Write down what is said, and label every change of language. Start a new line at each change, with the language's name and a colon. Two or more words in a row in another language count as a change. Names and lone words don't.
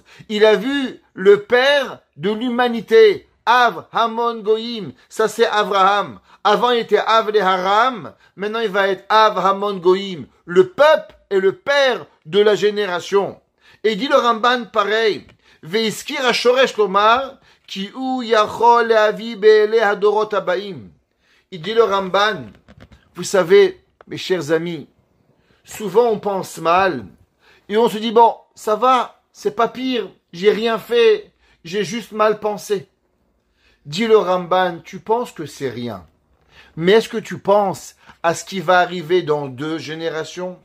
French: Il a vu le père de l'humanité.
Hebrew: אב המון גוים.
French: Ça, c'est Avraham. Avant, il était
Hebrew: אב לארם.
French: Maintenant, il va être
Hebrew: אב המון גוים.
French: Le peuple est le père de la génération. Et il dit le Ramban pareil.
Hebrew: והזכיר השורש לומר כי הוא יכול להביא באלה הדורות הבאים.
French: Il dit le Ramban, vous savez, mes chers amis, souvent on pense mal, et on se dit, bon, ça va, c'est pas pire, j'ai rien fait, j'ai juste mal pensé. Dit le Ramban, tu penses que c'est rien. Mais est-ce que tu penses à ce qui va arriver dans 2 générations?